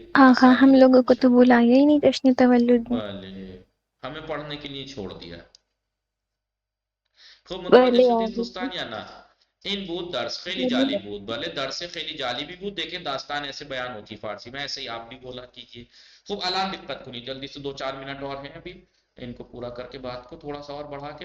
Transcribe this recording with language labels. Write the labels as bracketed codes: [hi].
[ur] آقا ہم لوگوں کو تو بلایا ہی نہیں جشن تولد میں. ہمیں پڑھنے کے لیے چھوڑ دیا. [fa] خوب متوجہ شدید دوستان یا نا؟ این بود درس خیلی جالب بود. بھلے درس خیلی جالبی بود. [ur] دیکھیں داستان ایسے بیان ہوتی فارسی میں، ایسے ہی آپ بھی بولا کیجئے. [fa] خوب الان دقت کنی، [ur] جلدی سے 2-4 منٹ اور ہیں ابھی، ان کو پورا کر کے بات کو تھوڑا سا اور بڑھا کے.